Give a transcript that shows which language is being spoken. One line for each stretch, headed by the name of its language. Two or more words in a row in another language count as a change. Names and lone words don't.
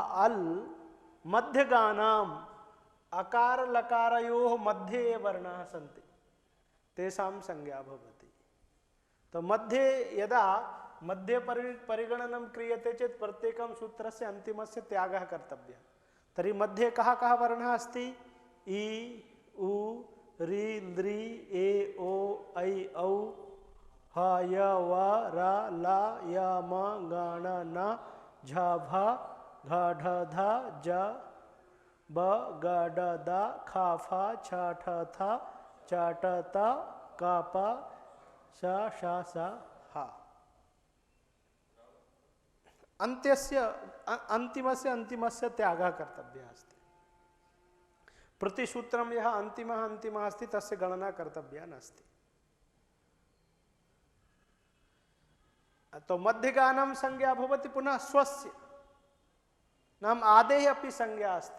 Sanskrit: सः अल् मध्यगानाम अकार लकारयोः मध्ये ये वर्णाः सन्ति तेषां संज्ञा भवति। तो मध्ये यदा मध्ये परिगणनं क्रियते चेत् प्रत्येकं सूत्रस्य अन्तिमस्य त्यागः कर्तव्यः। तर्हि मध्ये कः कः वर्णः अस्ति? इ उ रि लृ ए ओ ऐ औ ह य व र ल य म ग ण न झ भ घ ढ ध ज ब ग ड द ख फ छ ठ थ च ट त क प श ष स ह। अन्तिमस्य अन्तिमस्य त्यागः कर्तव्यः अस्ति। प्रतिसूत्रं यः अन्तिमः अस्ति तस्य गणना कर्तव्या नास्ति। तो मध्यगानं संज्ञा भवति पुनः स्वस्य नाम आदेः अपि संज्ञा अस्ति।